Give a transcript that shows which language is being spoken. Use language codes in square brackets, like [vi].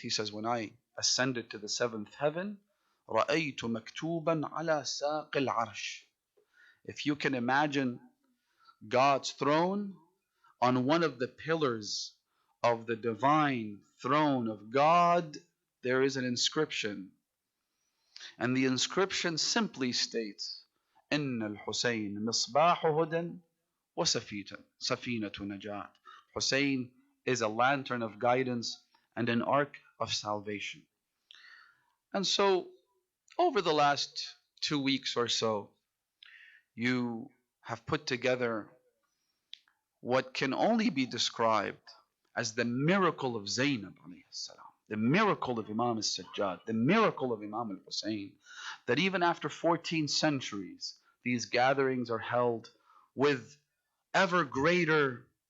[en] He says, when I ascended to the seventh heaven, [ar] رَأَيْتُ مَكْتُوبًا عَلَى سَاقِ الْعَرْشِ. [en] If you can imagine God's throne on one of the pillars of the divine throne of God, there is an inscription. And the inscription simply states, [ar] إِنَّ الْحُسَيْنِ مِصْبَاحُ هُدًى وَسَفِينَةُ نَجَاةٍ. [en] Hussein is a lantern of guidance and an ark of salvation. And so, over the last 2 weeks or so, you have put together what can only be described as the miracle of Zainab alayhi salam, the miracle of Imam al-Sajjad, the miracle of Imam al-Hussein, that even after 14 centuries, these gatherings are held with ever greater